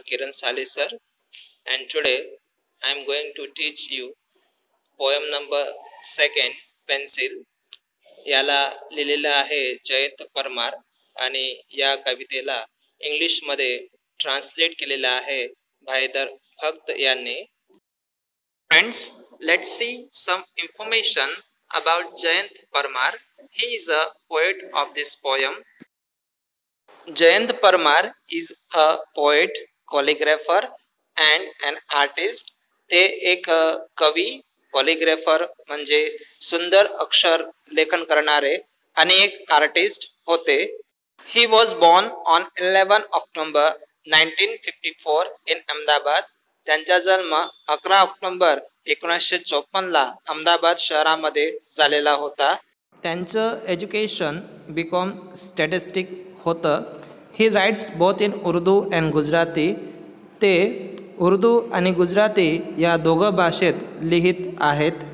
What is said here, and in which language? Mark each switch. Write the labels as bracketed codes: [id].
[en] Kiran Sali sir, and today I am going to teach you poem number second, Pencil. [mr] याला लिहिलेलं आहे जयंत परमार आणि या कवितेला इंग्लिशमध्ये ट्रान्सलेट केलेलं आहे भाईदर भक्त यांनी. [en] Friends, let's see some information about Jayant Parmar. He is a poet of this poem. Jayant Parmar is a poet, calligrapher and an artist. [mr] ते एक कवी, कॉलिग्राफर म्हणजे सुंदर अक्षर लेखन करणारे आणि एक आर्टिस्ट होते. [en] He was born on 11 October 1954 in Ahmedabad. [mr] त्यांचा जन्म 11 ऑक्टोबर 1954 ला अहमदाबाद शहरामध्ये झालेला होता. त्यांचं एज्युकेशन बीकॉम स्टॅटिस्टिक होतं. [en] He writes both in Urdu and Gujarati. [mr] ते उर्दू आणि गुजराती या दोघं भाषेत लिहित आहेत.